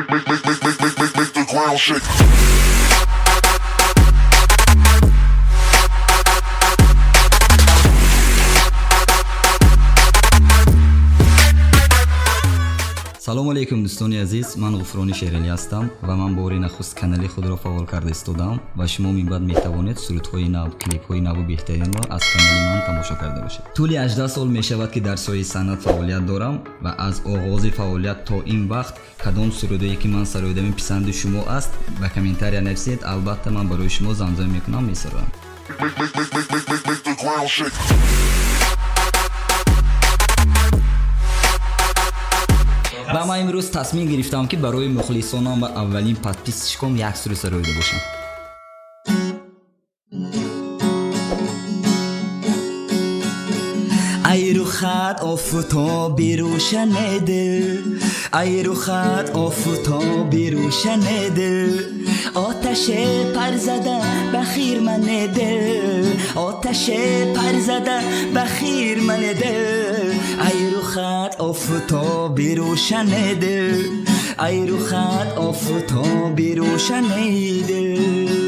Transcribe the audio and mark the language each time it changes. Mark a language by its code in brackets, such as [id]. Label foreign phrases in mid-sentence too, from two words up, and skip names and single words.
[en] Make the ground shake. [tg] салому алейкум дӯстони азиз, ман ғуфрони шералӣ ҳастам ва ман бори нахуст канали худро фаъол карда истодам ва шумо минбаъд метавонед сурудҳои нав, клипҳои наву беҳтаринро аз канали ман тамошо карда бошед. тӯли 18 сол мешавад ки дар соҳаи санъат фаъолият дорам ва аз оғози фаъолият то ин вақт кадом сурудое ки ман сароидами писанди шумо аст ба комментария нависед, албатта ман барои шумо замзам мекунам, месарам. [en] Make the ground shake. [tg] ва ман имрӯз тасмим гирифтам ки барои мухлисонам ва аввалин подписчикам як суруд сароида бошам. [fa] ای رخت آفتابی روشن دل، ای رخت آفتابی روشن دل، آتش پر زده بخیر من دل، آتش پر زده بخیر من دل، ای رخت آفتابی روشن دل، ای رخت آفتابی روشن دل،